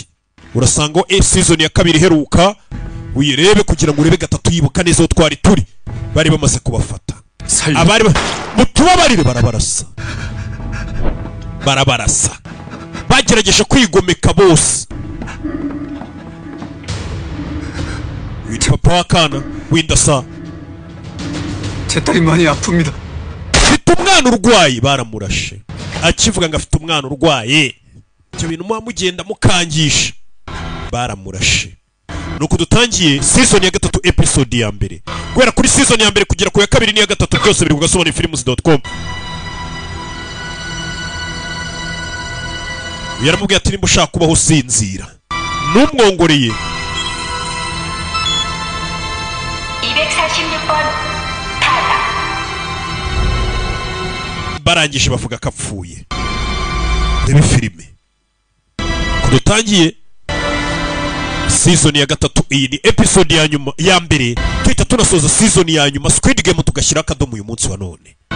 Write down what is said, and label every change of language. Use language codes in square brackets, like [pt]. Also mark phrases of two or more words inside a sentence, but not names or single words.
[rw] Urasanga season ya kabiri heruka uyirebe kugira ngo urebe gatatu yibuka neza aho twari turi. Bari bamaze kubafata. Abari mutubabarire barabarasa. Bagerageje kwigomeka bose. Papa wakana windasa. [ko] 제 딸이 많이 아픕니다. [rw] Afite umwana urwaye baramurashe. Akivuga ngo afite umwana urwaye. Ibyo bintu mugenda mukangisha. Baramurashe. Nuko dutangiye season ya gatatu episode ya mbere. Guhera kuri season ya mbere kugera ku ya kabiri n'iya gatatu byose biri kugasobana films.com. Yaramubwiye ati nimba ushaka kubaho usinzira. Numwongoreye. [ko] 246번 타다. [rw] Barangije bavuga kapfuye. Rebe filime. Kudutangiye season ya gatatu, iyi ni episode ya nyuma ya mbere. Tuhita tunasoza season ya nyuma Squid Game tugashyira akadomo uyu munsi wa none.